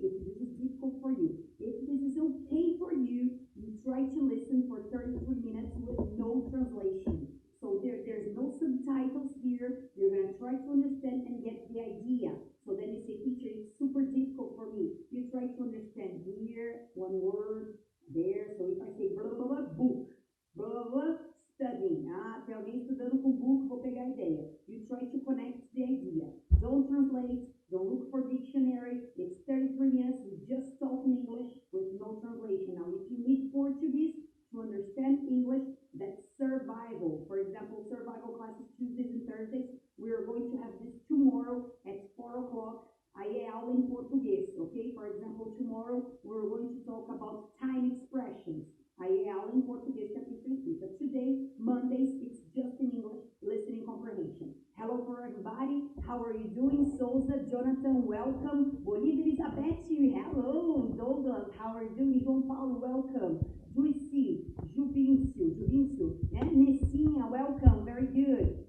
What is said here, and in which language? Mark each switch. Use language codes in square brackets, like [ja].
[en] If this is difficult for you. If this is okay for you, you try to listen for 33 minutes with no translation. So there's no subtitles here. You're going to try to understand and get the idea. So then you say, teacher, it's super difficult for me. You try to understand here, one word, there. So if I say blah, blah, blah, book, blah, blah, blah, studying. [pt] Tem alguém estudando com book, vou pegar a ideia. [en] You try to connect the idea. Don't translate. Don't look for dictionary. It's 33 minutes. We just talk in English with no translation. Now, if you need Portuguese to understand English, that's survival. For example, survival classes Tuesdays and Thursdays. We are going to have this tomorrow at 4 o'clock. [pt] Aí é aula em português, okay? [en] For example, tomorrow we're going to talk about time expressions. [pt] Aí é aula em português que a teacher explica. [en] Today, Mondays, it's just in English, listening comprehension. Hello for everybody. How are you doing? Souza, Jonathan, welcome. Bolívia, Elizabeth, hello. Douglas, how are you doing? João Paulo, welcome. Juicy, Juvincio, and Nessinha, welcome. Very good.